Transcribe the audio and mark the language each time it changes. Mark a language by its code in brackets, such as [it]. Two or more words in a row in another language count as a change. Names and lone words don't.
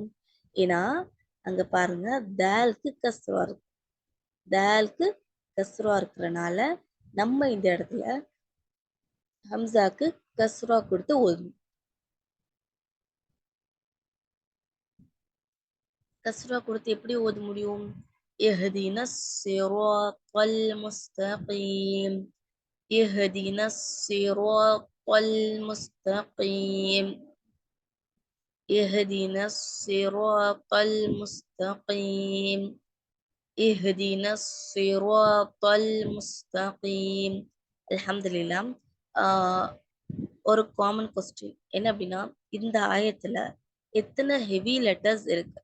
[ta] ஏன்னா, அங்க பாருங்க தால்க்கு கஸ்ரா இருக்கு. தால்க்கு கஸ்ரா இருக்கிறனால நம்ம இந்த இடத்துல ஹம்சாக்கு கஸ்ரா கொடுத்து ஓதணும். கஸ்ரா கொடுத்து எப்படி ஓத முடியும்? [ar] اهدنا الصراط المستقيم اهدنا الصراط المستقيم اهدنا الصراط المستقيم اهدنا الصراط المستقيم. [ta] அல்ஹம்துலில்லாஹ். ஒரு [en] common question [ta] என்ன அப்படின்னா, இந்த ஆயத்துல எத்தனை [en] heavy letters [ta] இருக்கு?